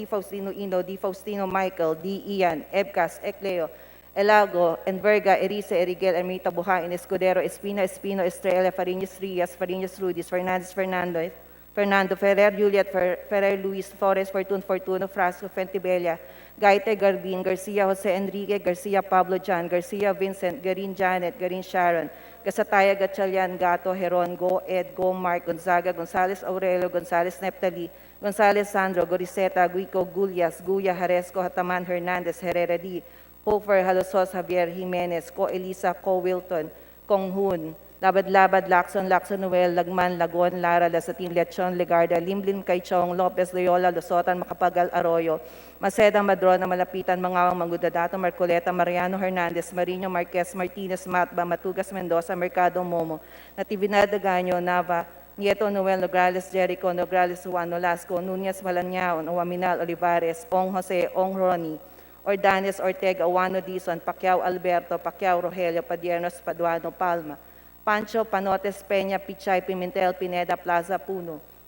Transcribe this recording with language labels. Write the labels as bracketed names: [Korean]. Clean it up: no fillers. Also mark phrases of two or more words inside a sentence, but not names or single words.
[English] Faustino Ino, D. Faustino Michael, D. Ian, Ebcas, Ecleo, Elago, Enverga, Erice, Erigel, Ermita, Buhain, Escudero, Espina, Espino, Estrella, Fariñas, Rias, Fariñas, Rudis, Fernandez, Fernando, Ferrer, Juliet, Ferrer, Luis, Flores, Fortuno, Frasco, Fentibella, Gaite, Garbin, Garcia, Jose Enrique, Garcia, Pablo, John, Garcia, Vincent, Garin, Janet, Garin, Sharon, Gasataya, Gatchalian, Gato, Heron, Go, Ed, Go, Mark, Gonzaga, Gonzales, Aurelio, Gonzales, Neptali, Gonzales, Sandro, Goriseta, Guico, Gulyas, Guya, Haresco, Hataman, Hernandez, Herrera D, Hofer, Halosos, Javier Jimenez, Ko Elisa, Ko Wilton, Kong Hun, Labad-Labad, Lacson, Noel, Lagman, Lagon, Lara, Lasatin, Lechon, Legarda, Limlin, Kaichong, Lopez, Loyola, Losotan, Makapagal, Arroyo, Maceda, Madrona, Malapitan, Mangawang, Mangudadato, Marcoleta, Mariano Hernandez, Marino, Marquez, Martinez, Matba, Matugas, Mendoza, Mercado, Momo, Natividad, Daganyo, Nava, Nieto, Noel, Nograles, Jericho, Nograles, Juan, Nolasco, Nunez, Malanyaon, Owaminal, Olivares, Ong Jose, Ong Ronnie, Ordanes, Ortega, Awano, Dizon, Pacquiao, Alberto, Pacquiao, Rogelio, Padiernos, Paduano, Palma, Pancho, Panotes, Peña, Pichay, Pimentel, Pineda, Plaza, Puno,